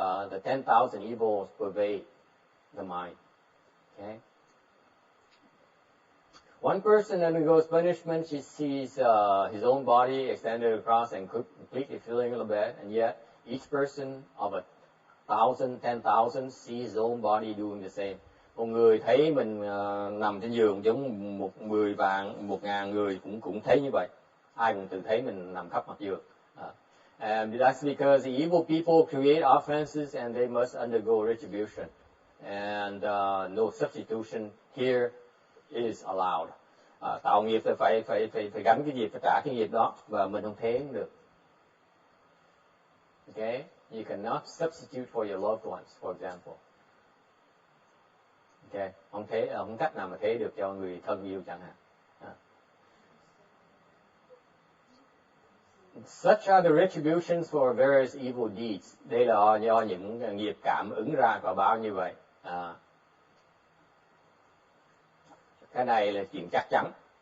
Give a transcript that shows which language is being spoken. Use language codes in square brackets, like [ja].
[en] The 10,000 evils pervade the mind. Okay. One person undergoes punishment. She sees his own body extended across and completely filling the bed, and yet each person of 1,000, 10,000 sees his own body doing the same. [vi] Một người thấy mình nằm trên giường giống 1,000 người cũng thấy như vậy. Ai cũng tự thấy mình nằm khắp mặt giường. [en] And that's because the evil people create offenses and they must undergo retribution. And no substitution here is allowed. [vi] Tạo nghiệp thì phải gánh cái nghiệp, phải trả cái nghiệp đó, và mình không thế được. [en] Okay? You cannot substitute for your loved ones, for example. Okay? [vi] Không cách nào mà thế được cho người thân yêu chẳng hạn. [en] Such are the retributions for various evil deeds. [vi] Đây là do những nghiệp cảm ứng ra quả báo như vậy. Cái này là chuyện chắc chắn.